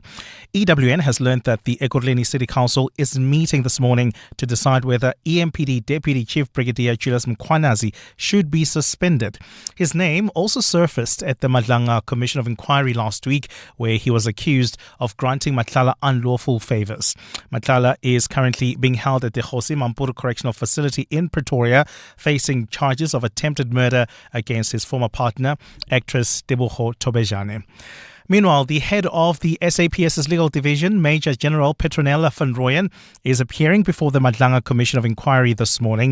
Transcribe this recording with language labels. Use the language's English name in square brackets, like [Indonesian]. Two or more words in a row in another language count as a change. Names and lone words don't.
[English] EWN has learned that the Ekurhuleni City Council is meeting this morning to decide whether EMPD Deputy Chief Brigadier Julius Mkhwanazi should be suspended. His name also surfaced at the Madlanga Commission of Inquiry last week, where he was accused of granting Matlala unlawful favours. Matlala is currently being held at the Jose Mampuru Correctional Facility in Pretoria, facing charges of attempted murder against his former partner, actress Tebogo Tobejane. Meanwhile, the head of the SAPS's legal division, Major General Petronella van Rooyen, is appearing before the Madlanga Commission of Inquiry this morning.